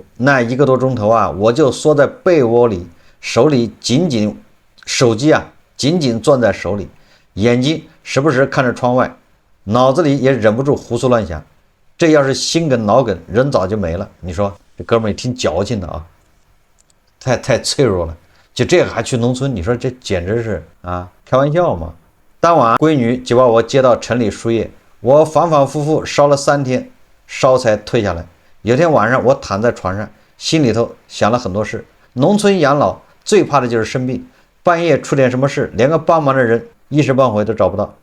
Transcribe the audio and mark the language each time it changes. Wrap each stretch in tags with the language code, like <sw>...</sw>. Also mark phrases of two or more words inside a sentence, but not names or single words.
<zh>那1個多鐘頭啊，我就縮在被窩裡，手機啊緊緊攥在手裡，眼睛時不時看着窗外，腦子裡也忍不住胡思亂想。這要是心梗腦梗，人早就沒了。你說這哥們也挺矯情的啊，太脆弱了。就這個還去農村，你說這簡直是啊，開玩笑嘛。當晚閨女就把我接到城裡輸液，我反反复复燒了3天，燒才退下來。有天晚上我躺在床上，心裡頭想了很多事。農村養老最怕的就是生病，半夜出點什麼事，連個幫忙的人一時半會都找不到。</zh>